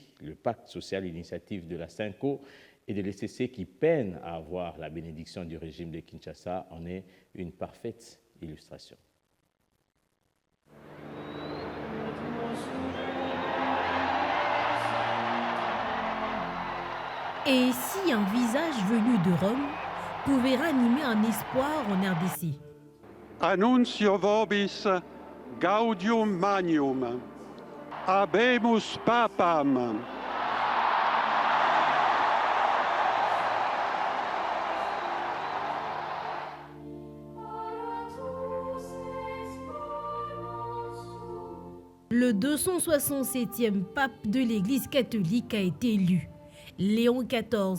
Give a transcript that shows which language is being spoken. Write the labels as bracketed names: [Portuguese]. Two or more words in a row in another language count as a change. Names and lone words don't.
[French] Le pacte social, l'initiative de la SYNCO et de l'ECC qui peinent à avoir la bénédiction du régime de Kinshasa en est une parfaite illustration. Et si un visage venu de Rome pouvait ranimer un espoir en RDC? [Latin] Annuncio vobis gaudium magnum, habemus papam. [French] Le 267e pape de l'Église catholique a été élu, Léon XIV.